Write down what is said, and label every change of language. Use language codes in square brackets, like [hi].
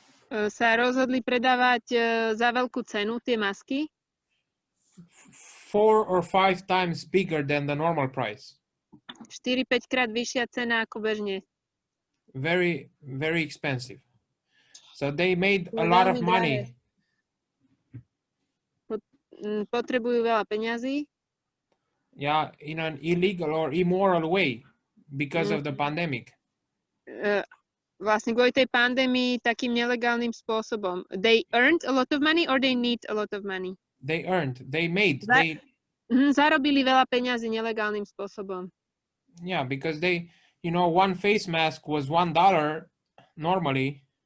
[sk] Sa rozhodli predávať za veľkú cenu tie masky. [en] 4 or 5 times bigger than the normal price. [sk] 4-5 krát vyššia cena ako bežne. [en] Very, very expensive. So they made a lot of money. [sk] Potrebujú veľa peňazí. [en] Yeah, in an illegal or immoral way because of the pandemic. [sk] Vlastne kvôli tej pandémii takým nelegálnym spôsobom. [en] They earned a lot of money or they need a lot of money? They made. [sk] Zarobili veľa peňazí nelegálnym spôsobom. [en] Yeah, because they, one face mask was $1 normally.